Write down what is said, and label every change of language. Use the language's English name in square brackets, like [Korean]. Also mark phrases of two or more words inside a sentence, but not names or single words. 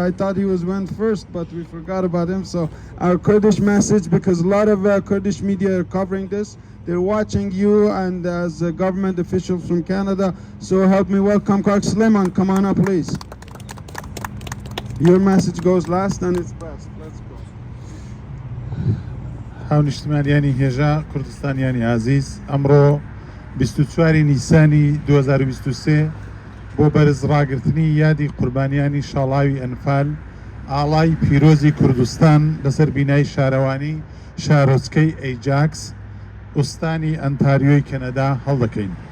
[English] I thought he went first, but we forgot about him. So our Kurdish message, because a lot of Kurdish media are covering this. They're watching you and as a government official from Canada. So help me welcome Kak Suleiman. Come on up, please. Your message goes last and it's best. Let's go. [Central Kurdish] هاونیشتمانیانی هێژا کوردستانیانی عزیز ئەمڕۆ 24 نیسانی 2023 بۆ بەرزڕاگرتنی یادی قوربانیانی شاڵاوی ئەنفال ئاڵای پیرۆزی کوردستان لەسەر بینای شارەوانی شارۆچکەی ئەیجاکس ئوستانی ئەنتاریۆی کەنەدا هەڵدەکەین.